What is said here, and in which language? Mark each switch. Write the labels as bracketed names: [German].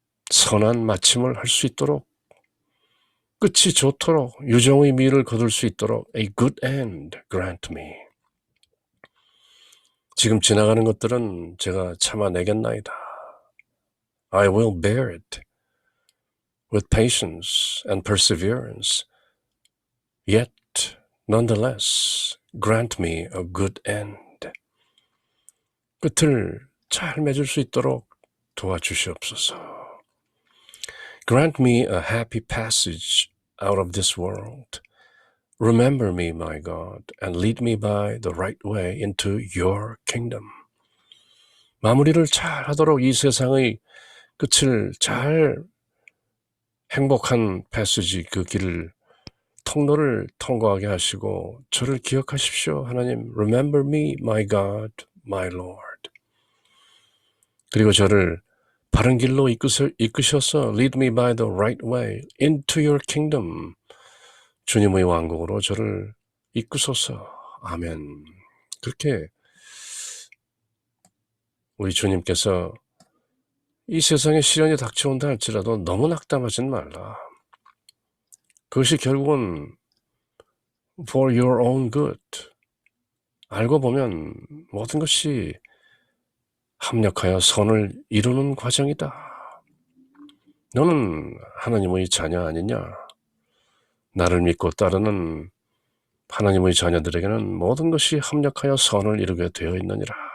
[Korean] 선한 마침을 할 수 있도록, 끝이 좋도록, 유정의 미를 거둘 수 있도록 [English] a good end grant me. [Korean] 지금 지나가는 것들은 제가 참아내겠나이다. [English] I will bear it with patience and perseverance. Yet, nonetheless, grant me a good end. [Korean] 끝을 잘 맺을 수 있도록 도와주시옵소서. [English] Grant me a happy passage out of this world. Remember me, my God, and lead me by the right way into your kingdom. [Korean] 마무리를 잘 하도록 이 세상의 끝을 잘 행복한 패스지 그 길을 통로를 통과하게 하시고 저를 기억하십시오. [English] 하나님, remember me, my God, my Lord. [Korean] 그리고 저를 바른 길로 이끄셔서 [English] lead me by the right way into your kingdom. [Korean] 주님의 왕국으로 저를 이끄소서. 아멘. 그렇게 우리 주님께서 이 세상에 시련이 닥쳐온다 할지라도 너무 낙담하진 말라. 그것이 결국은 [English] for your own good. [Korean] 알고 보면 모든 것이 합력하여 선을 이루는 과정이다. 너는 하나님의 자녀 아니냐? 나를 믿고 따르는 하나님의 자녀들에게는 모든 것이 합력하여 선을 이루게 되어 있느니라.